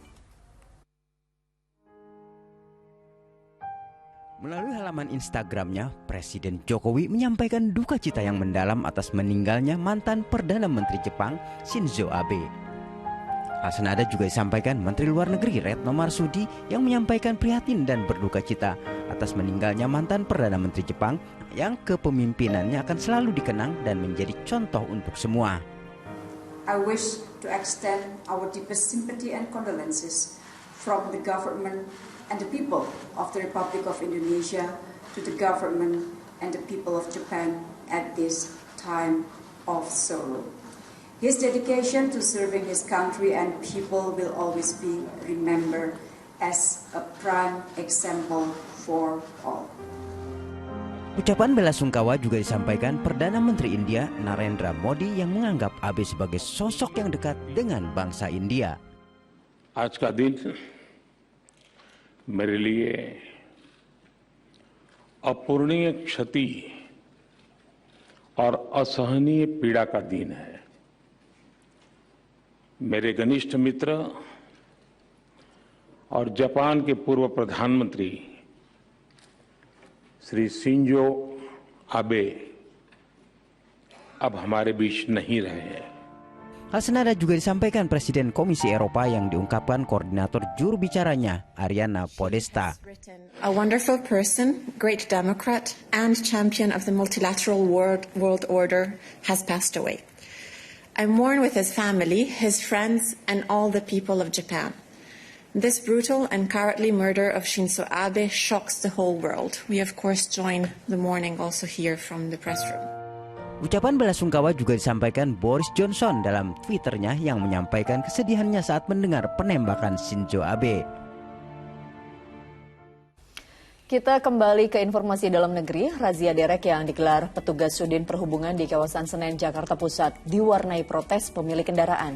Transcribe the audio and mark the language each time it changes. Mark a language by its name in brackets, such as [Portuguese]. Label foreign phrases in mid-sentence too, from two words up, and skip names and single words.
[Indonesian] Melalui halaman Instagramnya, Presiden Jokowi menyampaikan duka cita yang mendalam atas meninggalnya mantan Perdana Menteri Jepang, Shinzo Abe. Hal senada juga disampaikan Menteri Luar Negeri Retno Marsudi yang menyampaikan prihatin dan berduka cita atas meninggalnya mantan Perdana Menteri Jepang yang kepemimpinannya akan selalu dikenang dan menjadi contoh untuk semua. [English] I wish to extend our deepest sympathy and condolences from the government and the people of the Republic of Indonesia to the government and the people of Japan at this time of sorrow. His dedication to serving his country and people will always be remembered as a prime example for all. [Indonesian] Ucapan bela sungkawa juga disampaikan Perdana Menteri India Narendra Modi yang menganggap Abe sebagai sosok yang dekat dengan bangsa India. [Hindi] आज का दिन मेरे लिए अपूर्णीय क्षति और असहनीय पीड़ा का दिन है। मेरे घनिष्ठ मित्र और जापान के पूर्व प्रधानमंत्री श्री शिंजो आबे अब हमारे बीच नहीं रहे हैं। [Indonesian] Hal senada juga disampaikan Presiden Komisi Eropa yang diungkapkan koordinator juru bicaranya, Ariana Podesta. [English] A wonderful person, great democrat, and champion of the multilateral world order has passed away. I mourn with his family, his friends, and all the people of Japan. This brutal and cowardly murder of Shinzo Abe shocks the whole world. We of course join the mourning also here from the press room. [Indonesian] Ucapan belasungkawa juga disampaikan Boris Johnson dalam Twitternya yang menyampaikan kesedihannya saat mendengar penembakan Shinzo Abe. Kita kembali ke informasi dalam negeri. Razia derek yang digelar petugas Sudin Perhubungan di kawasan Senen, Jakarta Pusat diwarnai protes pemilik kendaraan.